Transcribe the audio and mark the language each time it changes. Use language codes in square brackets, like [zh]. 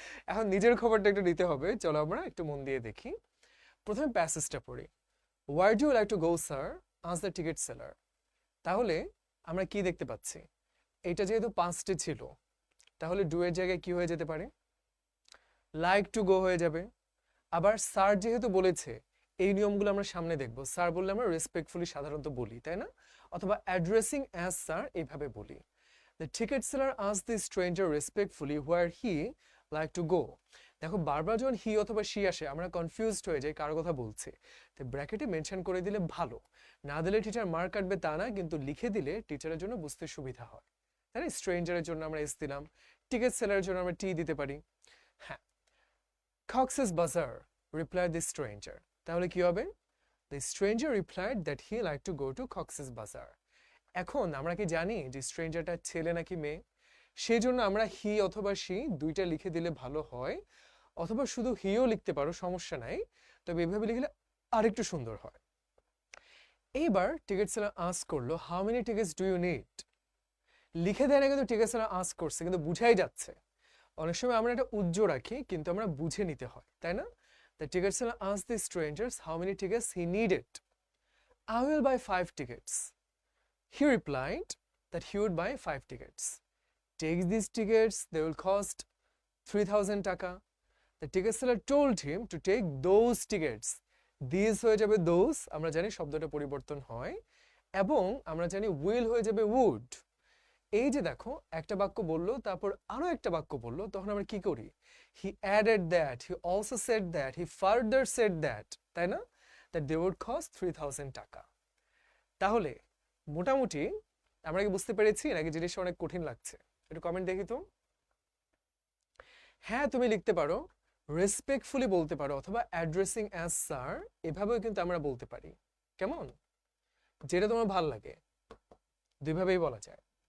[bn] এখন নিজের খবরটা একটু নিতে হবে, চলো আমরা একটু মন দিয়ে দেখি। প্রথমে প্যাসেজটা পড়ি। [en] Where do you like to go, sir? Asked the ticket seller. [bn] তাহলে আমরা কি দেখতে পাচ্ছি, এটা যেহেতু পাঁচটি ছিল, তাহলে ডু এর জায়গায় কি হয়ে যেতে পারে, লাইক টু গো হয়ে যাবে। আবার স্যার যেহেতু বলেছে, এই নিয়মগুলো আমরা সামনে দেখব, স্যার বললে আমরা রেসপেক্টফুলি সাধারণত বলি, তাই না? অথবা অ্যাড্রেসিং অ্যাজ স্যার এইভাবে বলি। [en] The ticket seller asked the stranger respectfully where he like to go. [bn] দেখো বারবার যখন হি অথবা শি আসে আমরা কনফিউজড হয়ে যাই কার কথা বলছে, তো ব্র্যাকেটে মেনশন করে দিলে ভালো, না দিলে টিচার মার্ক কাটবে তা না, কিন্তু লিখে দিলে টিচারের জন্য বুঝতে সুবিধা হয়, তাই না? স্ট্রেঞ্জারের জন্য আমরা এস দিলাম, টিকেট সেলারের জন্য আমরা টি দিতে পারি। [en] হ্যাঁ, Cox's Bazar replied the stranger, [bn] তাহলে কি হবে, [en] the stranger replied that he liked to go to Cox's Bazar. [bn] এখন আমরা কি জানি যে স্ট্রেঞ্জারটা ছেলে নাকি মেয়ে, সেই জন্য আমরা হি অথবা শি দুইটা লিখে দিলে ভালো হয়, অথবা শুধু হিও লিখতে পারো, সমস্যা নাই, তবে এভাবে লিখলে আরেকটু সুন্দর হয়। এইবার টিকেট সেলার আস্ক করলো [en] how many tickets do you need, [bn] লিখে দেয় না কিন্তু টিকেট সেলার আস্ক করছে, কিন্তু বুঝাই যাচ্ছে। অনেক সময় আমরা একটা উজ্জ্ব রাখি কিন্তু আমরা বুঝে নিতে হয়, তাই না? [en] The ticket seller asked the strangers how many tickets he needed. I will buy 5 tickets. He replied that he would buy 5 tickets. Take these tickets, they will cost 3000 taka. The ticket seller told him to take those tickets. [bn] These হয়ে যাবে those, আমরা জানি শব্দটা পরিবর্তন হয়, এবং আমরা জানি will হয়ে যাবে would। এই যে দেখো একটা বাক্য বললো তারপর আরো একটা বাক্য বললো, তখন আমরা কি করি, [en] he added that, he also said that, [bn] he further said that, তাই না? [en] that they would cost 3000 টাকা। [bn] তাহলে মোটামুটি আমরা কি বুঝতে পেরেছি নাকি জিনিসটা অনেক কঠিন লাগছে, একটু কমেন্ট দেখি তো। হ্যাঁ তুমি লিখতে পারো, রেসপেক্টফুলি বলতে পারো, অথবা অ্যাড্রেসিং অ্যাজ স্যার এভাবেও কিন্তু আমরা বলতে পারি, কেমন, যেটা তোমার ভালো লাগে, দুইভাবেই বলা যায়।